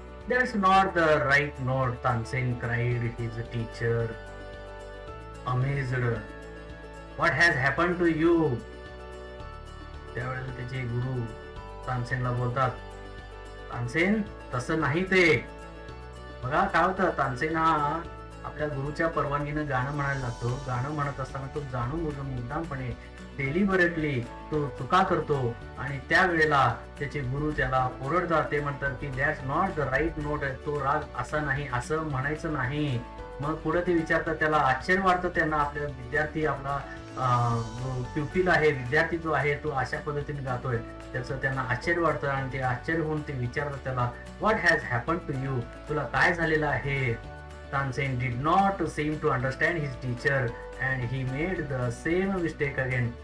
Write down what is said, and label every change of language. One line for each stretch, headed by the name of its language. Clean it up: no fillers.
English: That's not the right note, Tansen cried his teacher, amazed. What has happened to you?
Marathi: त्यावेळेला त्याचे गुरु तानसेनला बोलतात, तानसेन तसं नाही ते. बघा काय होतं, तानसेन हा आपल्या गुरुच्या परवानगीनं गाणं म्हणायला लागतो. गाणं म्हणत असताना तो जाणून बुजून मुद्दामपणे डेलिबरेटली तो चुका करतो. आणि त्यावेळेला त्याचे गुरु त्याला ओरडतात. ते म्हणतात की
English: That's not the right note.
Marathi: तो राग असा नाही, असं म्हणायचं नाही. मग पुढे ते विचारतात, त्याला आश्चर्य वाटतं. त्यांना आपला विद्यार्थी, आपला प्युपिल आहे, विद्यार्थी जो आहे तो अशा पद्धतीने गातोय, त्याचं त्यांना आश्चर्य वाटतं. आणि ते आश्चर्य होऊन ते विचारतात त्याला,
English: What has happen to you.
Marathi: तुला काय झालेलं आहे.
English: Tansen did not seem to understand his teacher and he made the same mistake again.